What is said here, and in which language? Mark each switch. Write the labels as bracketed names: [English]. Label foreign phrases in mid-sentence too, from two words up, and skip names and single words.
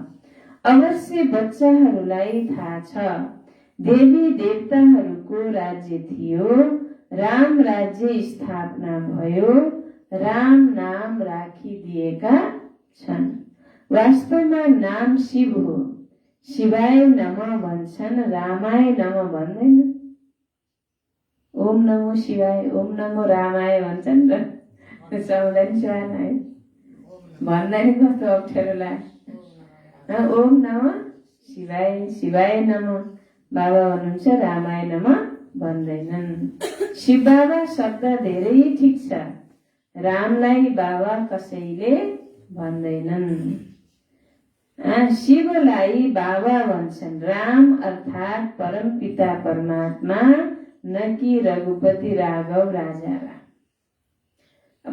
[Nepali] अवश्य बच्चाहरूलाई थाहा छ देवी देवताहरूको राज्य थियो, राम राज्य स्थापना भयो, राम नाम राखिदिएका छन्। वास्तवमा नाम शिव हो, [Sanskrit] शिवाय नमः [Nepali] भन्छन्, [Sanskrit] रामाय नमः [Nepali] भन्दैन। [Sanskrit] ओम नमो शिवाय, ओम नमो रामाय [Nepali] भन्छन् र चौधरी स्वान है भन्दैन, कस्तो अप्ठ्यारो लाग्छ। [Sanskrit] ओम नमः शिवाय, शिवाय नमः [Nepali] बाबा भन्नुहुन्छ, [Sanskrit] रामाय नमः [Nepali] भन्दैनन्। शिव बाबा शब्द धेरै ठिक छ, रामलाई बाबा कसैले भन्दैनन्। शिवलाई बाबा भन्छन्, राम अर्थात् परमपिता परमात्मा, न कि रघुपति राघव राजा राम।